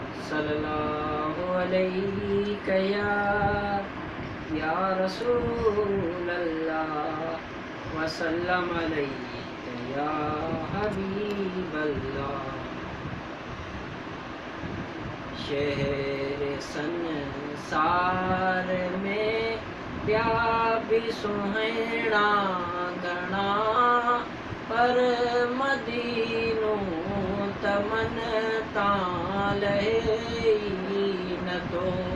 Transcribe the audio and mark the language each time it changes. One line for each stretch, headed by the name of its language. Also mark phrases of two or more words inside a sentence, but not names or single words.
Arabic: صلى الله عليك يا، يا رسول الله، وسلم عليك يا حبيب الله۔
Sindhi: شهر سنسار ۾ ٻيا به سهڻا گهڻا، پر مدينو ته من تان لهي ئي نٿو۔